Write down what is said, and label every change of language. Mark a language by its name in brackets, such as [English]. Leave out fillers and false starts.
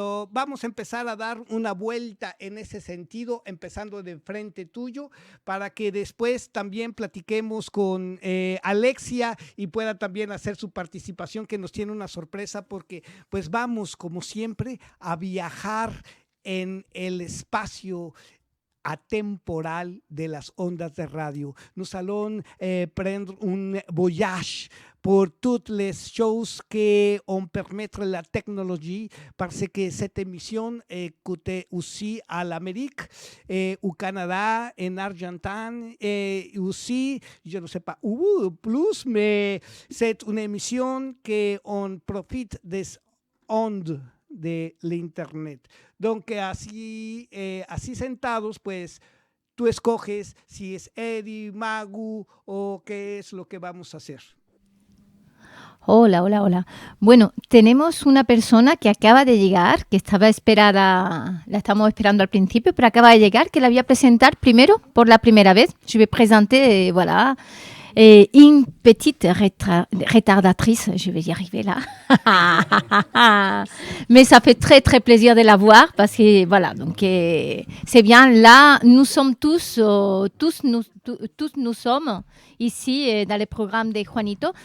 [Spanish] vamos a empezar a dar una vuelta en ese sentido, empezando de frente tuyo, para que después también platiquemos con Alexia y pueda también hacer su participación, que nos tiene una sorpresa, porque pues vamos, como siempre, a viajar en el espacio atemporal de las ondas de radio. [French] Nous allons prendre un voyage pour toutes les choses qu'on permettre la technologie, parce que cette émission est écoutée aussi à l'Amérique, au Canada, en Argentine, et aussi, je ne sais pas où plus, mais c'est une émission qu'on profite des ondes de l'internet. [Spanish] Donc así sentados, pues tú escoges si es Eddie, Magu o qué es lo que vamos a hacer. Hola. Bueno, tenemos una persona que acaba de llegar, que estaba esperada, la estamos esperando al principio, pero acaba de llegar, que la voy a presentar primero, por la primera vez. [French] Je vais présenter, voilà, une petite retardatrice, je vais y arriver là. Mais ça fait très très plaisir de la voir parce que voilà, donc c'est bien. Là, nous sommes tous nous sommes ici dans le programme de Juanito.